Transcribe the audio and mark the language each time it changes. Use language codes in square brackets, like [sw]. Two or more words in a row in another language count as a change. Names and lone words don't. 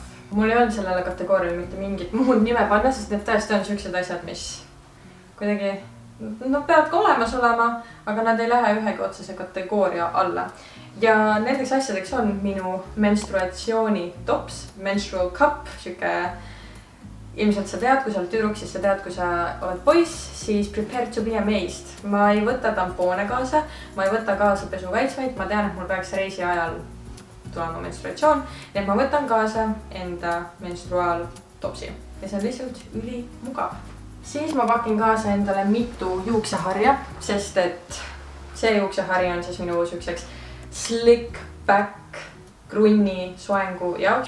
[et] Mul ei olnud sellele kategooriale mitte mingit muud nime panna, sest need tõesti on sellised asjad, mis kuidagi nad peavad ka olemas olema, aga nad ei lähe ühegi otsese kategooria alla. Ja nendeks asjadeks on minu menstruatsiooni tops, [en] menstrual cup, [et] siuke ilmselt sa tead, kui sa oled tüdruk, siis sa tead, kui sa oled poiss, siis [en] prepare to be amazed. [et] Ma ei võta tampoone kaasa, ma ei võta kaasa pesukaitsmeid, ma tean, et mul peaks reisi ajal tulema menstruatsioon, nii et ma võtan kaasa enda menstruaaltopsi ja see on lihtsalt ülimugav. Siis ma pakin kaasa endale mitu juukseharja, sest et see juuksehari on siis minu siukseks [en] slick back [et] krunni soengu jaoks.